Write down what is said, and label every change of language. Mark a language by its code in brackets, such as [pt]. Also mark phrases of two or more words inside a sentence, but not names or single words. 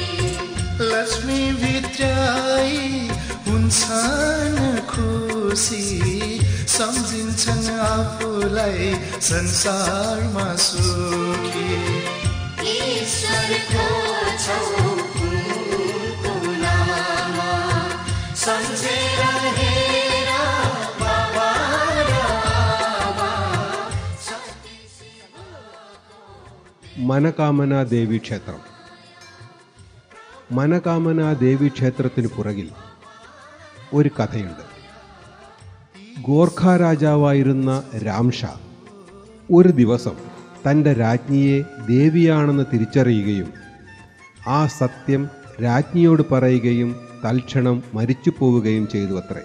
[ne] लक्ष्मी भित्र्याई हुन्छन् खुसी सम्झिन्छन् आफूलाई संसारमा सुखी ईश्वरको छौ उनको नाम सम्झेर हेर बाबा र आमा [ml] മനകാമനാ ദേവി ക്ഷേത്രം. മനകാമനാ ദേവി ക്ഷേത്രത്തിന് പുറകിൽ ഒരു കഥയുണ്ട്. ഗോർഖ രാജാവായിരുന്ന രാംഷാ ഒരു ദിവസം തൻ്റെ രാജ്ഞിയെ ദേവിയാണെന്ന് തിരിച്ചറിയുകയും ആ സത്യം രാജ്ഞിയോട് പറയുകയും തൽക്ഷണം മരിച്ചു പോവുകയും ചെയ്തു അത്രേ.